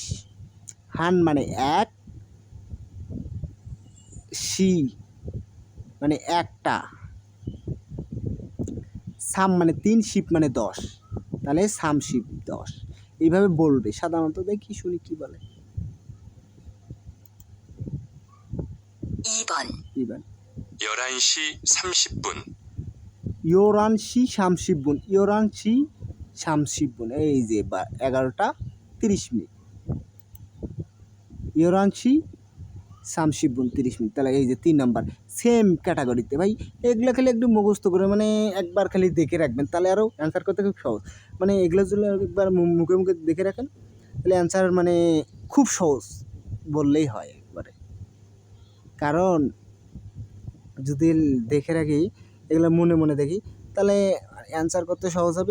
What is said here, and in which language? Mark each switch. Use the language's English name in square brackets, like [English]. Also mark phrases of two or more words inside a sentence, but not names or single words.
[Bangla] হান মানে ১, শি মানে একটা, সাম মানে ৩, শিপ মানে ১০। তাহলে সাম শিপ ১০ এইভাবে বলবে সাধারণত। দেখি শুনি কি বলে। [Korean] 2번. 11시 30분. 11시 30분, 11시 30분, [Bangla] এই যে 11টা 30 মিনিট। [Korean] 11시 30분 30 মিনিট। [Bangla] তাহলে এই যে ৩ নাম্বার সেম ক্যাটাগরিতে ভাই। এগুলো খালি একটু মুখস্থ করে মানে একবার খালি দেখে রাখবেন, তাহলে আরও অ্যান্সার করতে খুব সহজ। মানে এগুলো যদি একবার মুখে মুখে দেখে রাখেন তাহলে অ্যান্সার মানে খুব সহজ বললেই হয় একবারে। কারণ যদি দেখে রাখি, এগুলো মনে মনে দেখি, তাহলে অ্যান্সার করতে সহজ হবে।